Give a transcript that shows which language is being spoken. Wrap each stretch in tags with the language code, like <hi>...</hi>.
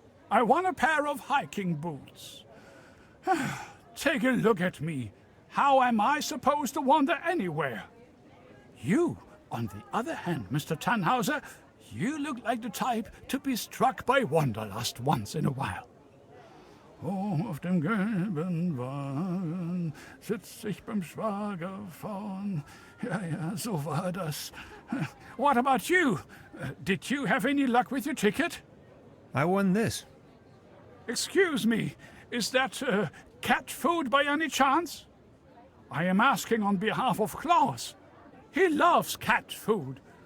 <en>I won a pair of hiking boots. Take a look at me. How am I supposed to wander anywhere? You, on the other hand, Mr. Tannhauser, you look like the type to be struck by wanderlust once in a while.</en> <de>Auf dem gelben Wagen sitz ich beim Schwager vorn. Ja, so war das.</de> <en>What about you? Did you have any luck with your ticket? I won this. Excuse me, is that cat food by any chance? I am asking on behalf of Klaus. He loves cat food.</en>